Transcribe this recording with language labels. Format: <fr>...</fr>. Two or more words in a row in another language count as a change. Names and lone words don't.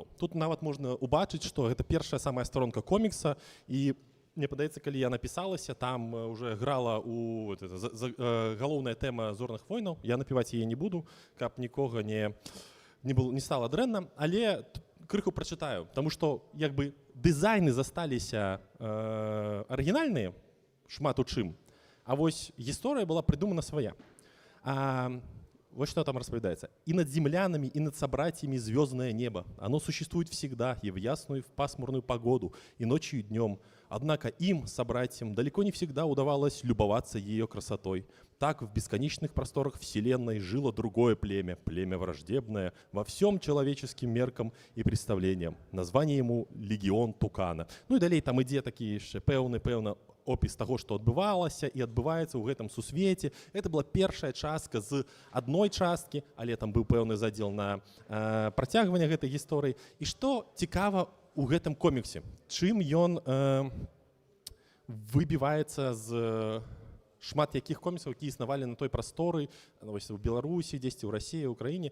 <be>Тут нават можна убачыць, што гэта першая самая старонка комікса, і мне падаецца, калі я напісалася, там уже грала галоўная тэма «Зорных войнаў». Я напіваць яе не буду, каб нікога не стала дрэнна, але крыху прачытаю, таму што як бы дызайны засталіся арыгінальныя, шмат у чым, а вось гісторыя была прыдумана свая.</be> <ru>Вот что там распорядается. «И над землянами, и над собратьями звездное небо. Оно существует всегда, и в ясную, и в пасмурную погоду, и ночью, и днем. Однако им, собратьям, далеко не всегда удавалось любоваться ее красотой. Так в бесконечных просторах вселенной жило другое племя, племя враждебное, во всем человеческим меркам и представлениям. Название ему «Легион Тукана».</ru> <be>Ну и далей там ідзе такі яшчэ пэўны опіс таго, што адбывалася і адбываецца ў гэтым сусвеце.</be> <ru>Это была</ru> <be>першая частка з адной часткі, але там быў пэўны задзел на працягванне гэтай гісторыі. І што цікава ў гэтым коміксе? Чым ён выбіваецца з шмат якіх коміксаў, якія існавалі на той прасторы, у Беларусі, дзесьці ў Расіі, ў Украіне.</be>